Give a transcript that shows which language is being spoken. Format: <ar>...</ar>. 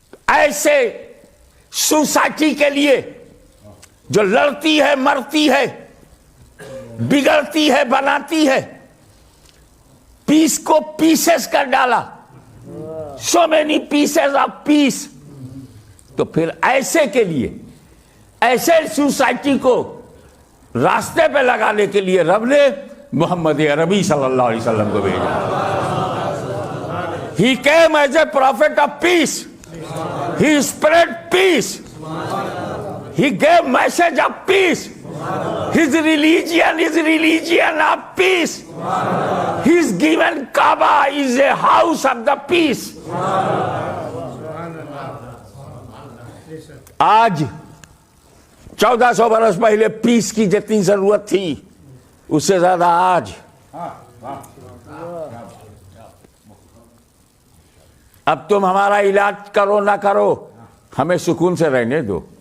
<hi>ऐसे सोसाइटी के लिए जो लड़ती है, मरती है, बिगड़ती है, बनाती है, पीस को पीसेस कर डाला,</hi> <en>So many pieces of peace.</en> <hi>तो फिर ऐसे के लिए, ऐसे सोसाइटी को रास्ते पे लगाने के लिए रब ने मोहम्मद अरबी सल्लल्लाहु अलैहि वसल्लम को भेजा.</hi> <en>He came as a prophet of peace. He spread peace. He gave message of peace. His religion is religion of peace. His given Kaaba is a house of the peace.</en> <hi>आज 1400 बरस पहले पीस की जितनी जरूरत थी, उससे ज्यादा आज. अब तुम हमारा इलाज करो ना करो, हमें सुकून से रहने दो.</hi>